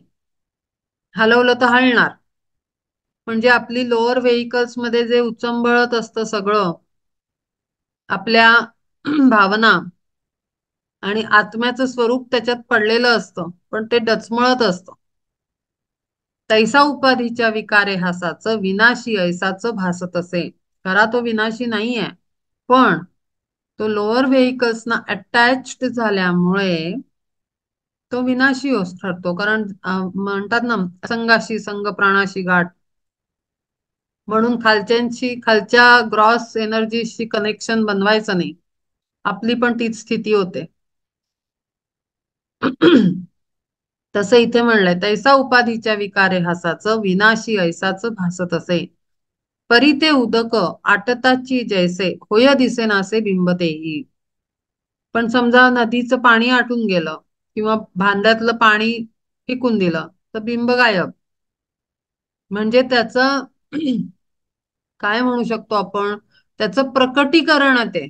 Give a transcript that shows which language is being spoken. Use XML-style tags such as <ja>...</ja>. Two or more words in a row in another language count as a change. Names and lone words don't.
<mr>हलवलं तर हलणार. म्हणजे आपली</mr> <en>lower vehicles</en> <mr>मध्ये जे उचंबळत असतं सगळं, आपल्या भावना आणि आत्म्याचं स्वरूप त्याच्यात पडलेलं असतं, पण ते डचमळत असतं. तैसा उपाधीच्या विकारे हासाचं विनाशी ऐसाचं भासत असे. खरा तो विनाशी नाहीये, पण तो</mr> <en>lower vehiclesना attached</en> <mr>झाल्यामुळे तो विनाशी ठरतो. कारण म्हणतात ना, संगाशी संग प्राणाशी गाठ. म्हणून खालच्या</mr> <en>gross energyशी connection</en> <mr>बनवायचं नाही. आपली पण तीच स्थिती होते. तसं इथे म्हणलंय, तैसा उपाधीच्या विकारे हासाचं विनाशी ऐसाचं भासत असे. परी ते उदक आटताची जैसे होय दिसेनासे बिंबतेही. पण समजा नदीचं पाणी आटून गेलं किंवा भांड्यातलं पाणी फेकून दिलं तर बिंब गायब. म्हणजे त्याचं काय म्हणू शकतो आपण, त्याचं प्रकटीकरण आहे ते.</mr>